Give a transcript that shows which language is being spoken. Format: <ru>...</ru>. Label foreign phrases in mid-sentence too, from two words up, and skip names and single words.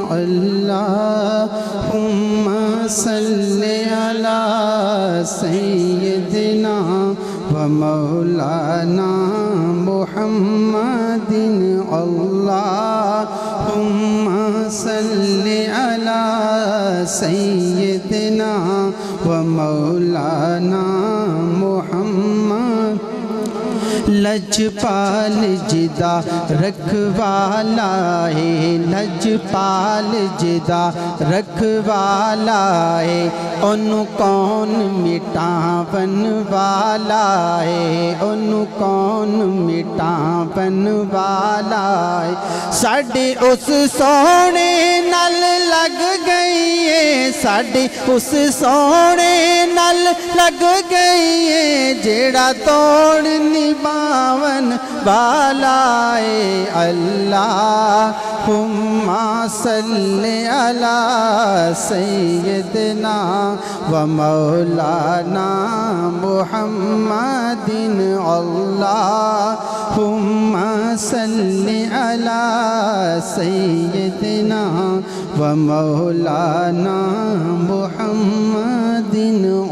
<ar>اللهم صل على سيدنا ومولانا محمد. اللهم صل على سيدنا ومولانا محمد.</ar> <pa>لجپال جیہدا رکھوالا ہے، لجپال جیہدا رکھوالا ہے، اوہنوں کون مٹاون والا ہے، اوہنوں کون مٹاون والا ہے. ساڈی اس سوہنے نال لگ گئی ہے، ساڈی اس سوہنے نال لگ گئی ہے، جیہڑا توڑ نبھاون والا ہے.</pa> <ar>اللهم صل على سيدنا ومولانا محمد. اللهم صل على سيدنا ومولانا محمد.</ar>